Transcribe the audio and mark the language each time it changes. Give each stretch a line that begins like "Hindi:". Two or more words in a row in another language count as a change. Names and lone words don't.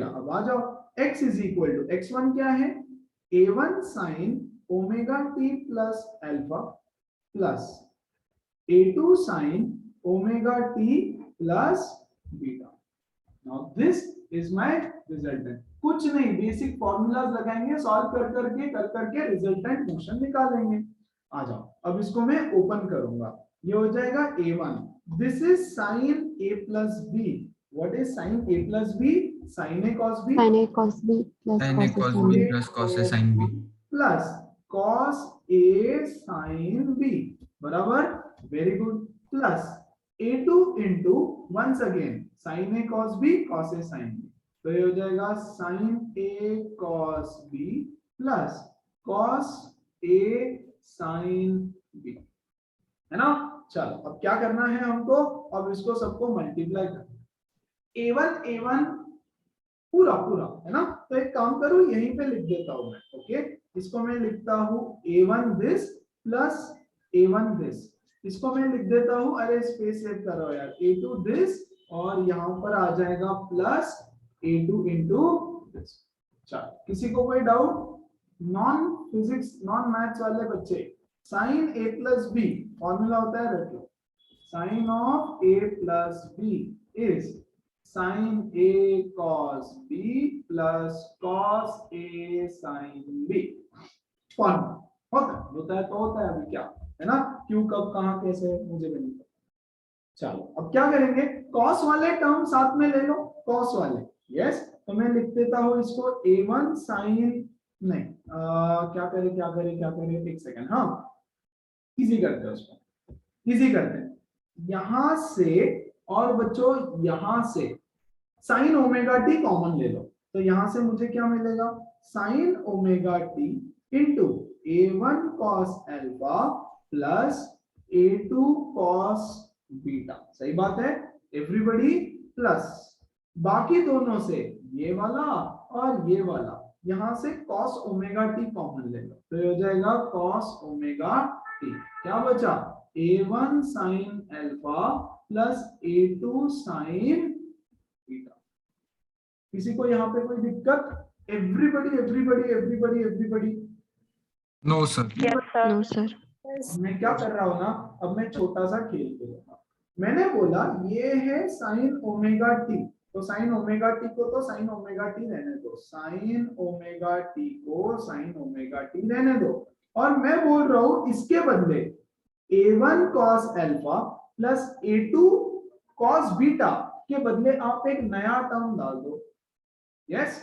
Hindi: अब आ जाओ,
English: x is equal to x1
Hindi: क्या है,
English: a1 sine omega t plus alpha plus a2 sine omega t plus beta. now this is my resultant.
Hindi: कुछ नहीं,
English: basic formulas लगाएंगे, सॉल्व
Hindi: कर करके
English: resultant motion निकालेंगे।
Hindi: आ जाओ, अब इसको मैं ओपन करूंगा, ये हो जाएगा a1,
English: this is sin a plus b. what is sin a plus b? sin a cos b sin a cos b plus sin a cos a cos sin b b plus cos a sin b plus cos a sin b बराबर, very good, plus a2 into once again sin a cos b cos a sin b,
Hindi: तो ये हो जाएगा
English: sin a cos b plus cos a sin b,
Hindi: है ना। चलो अब क्या करना है हमको, अब इसको सबको मल्टीप्लाई करना, a1 पूरा पूरा, है ना। तो एक काम करूं, यहीं पे लिख देता हूं मैं, ओके। इसको मैं लिखता हूं
English: a1 this plus a1 this,
Hindi: इसको मैं लिख देता हूं, अरे
English: space save
Hindi: करो यार,
English: a2 this
Hindi: और यहां पर आ जाएगा
English: plus a2 into this.
Hindi: चलो, किसी को कोई
English: doubt? non physics non maths
Hindi: वाले बच्चे,
English: sine a plus b formula
Hindi: होता है, रखो,
English: sine of a plus b is sin a cos b plus cos a sin b.
Hindi: फॉर्मूला होता है तो होता है, अभी क्या है ना, क्यों कब कहां कैसे मुझे भी नहीं पता। चलो अब क्या करेंगे, cos वाले टर्म साथ में ले लो, cos वाले, यस। तो मैं लिख देता हूं इसको a1 sin, नहीं क्या करे एक सेकंड, हाँ इजी करते हैं उसको, इजी करते हैं, यहां से और बच्चों यहां से
English: sine omega t
Hindi: कॉमन ले लो, तो यहां से मुझे क्या मिलेगा,
English: sine omega t into a1 cos alpha plus a2 cos beta.
Hindi: सही बात है
English: everybody, plus
Hindi: बाकी दोनों से ये वाला और ये वाला, यहां से
English: cos omega t common
Hindi: ले लो, तो ये हो जाएगा
English: cos omega t.
Hindi: क्या बचा,
English: a1 sin alpha plus a2 sin beta.
Hindi: किसी को यहाँ पे कोई दिक्कत? एवरीबॉडी
English: no sir yes sir. no sir.
Hindi: मैं क्या कर रहा हूँ ना, अब मैं छोटा सा खेल खेल रहा हूँ। मैंने बोला ये है
English: sine omega t,
Hindi: तो
English: sine omega t
Hindi: को तो
English: sine omega t
Hindi: रहने दो,
English: sine omega t
Hindi: को
English: sine omega t
Hindi: रहने दो, और मैं बोल रहा हूँ इसके बदले
English: a1 cos alpha plus a2 cos beta
Hindi: के बदले आप एक नया टर्म डाल दो, यस।